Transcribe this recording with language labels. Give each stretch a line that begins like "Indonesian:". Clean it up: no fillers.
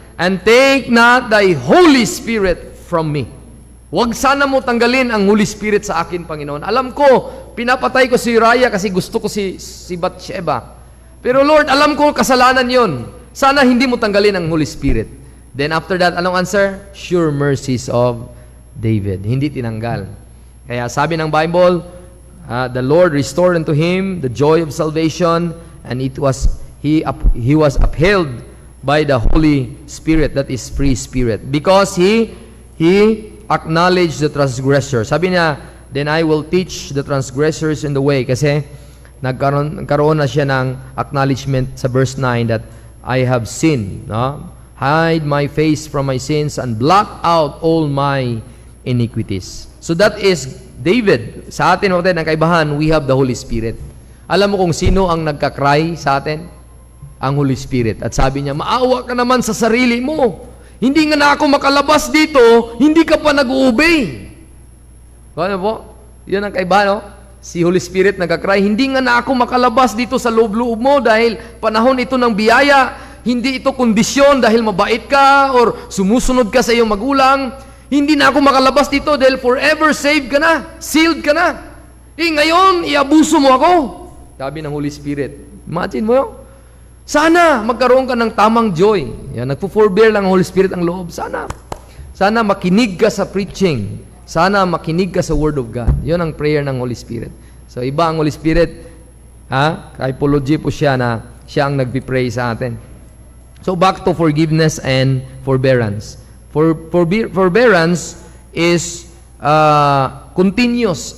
English: And take not thy Holy Spirit from me.
Filipino: Huwag sana mo tanggalin ang Holy Spirit sa akin, Panginoon. Alam ko, pinapatay ko si Uriah kasi gusto ko si Bathsheba. Pero Lord, alam ko kasalanan yon. Sana hindi mo tanggalin ang Holy Spirit.
English: Then after that,
Filipino: anong
English: answer? Sure mercies of David.
Filipino: Hindi tinanggal. Kaya sabi ng
English: Bible, the Lord restored unto him the joy of salvation, and he was upheld by the Holy Spirit, that is free spirit, because he acknowledged the transgressor.
Filipino: Sabi niya,
English: then I will teach the transgressors in the way,
Filipino: kasi nagkaroon na siya ng
English: acknowledgement sa verse 9 that I have sinned. No? Hide my face from my sins and blot out all my iniquities. So that is David.
Filipino: Sa atin, mga ng kaibahan,
English: we have the Holy Spirit.
Filipino: Alam mo kung sino ang nagkakry sa atin? Ang Holy Spirit. At sabi niya, maawa ka naman sa sarili mo. Hindi nga na ako makalabas dito, hindi ka pa nag-uobey. Ano po? Yun ang kaibahan, no? Si Holy Spirit nagkakry, hindi nga na ako makalabas dito sa loob-loob mo dahil panahon ito ng biyaya. Hindi ito kondisyon dahil mabait ka or sumusunod ka sa iyong magulang. Hindi na ako makalabas dito dahil forever saved ka na, sealed ka na. Ngayon, iabuso mo ako. Sabi ng Holy Spirit. Imagine mo yun. Sana magkaroon ka ng tamang joy. Yan, nagpo-forbear lang ang Holy Spirit ang loob. Sana makinig ka sa preaching. Sana makinig ka sa Word of God. Yun ang prayer ng Holy Spirit. So, iba ang Holy Spirit. Typology po siya na siya ang nagpipray sa atin.
English: So, back to forgiveness and forbearance. Forbearance is continuous.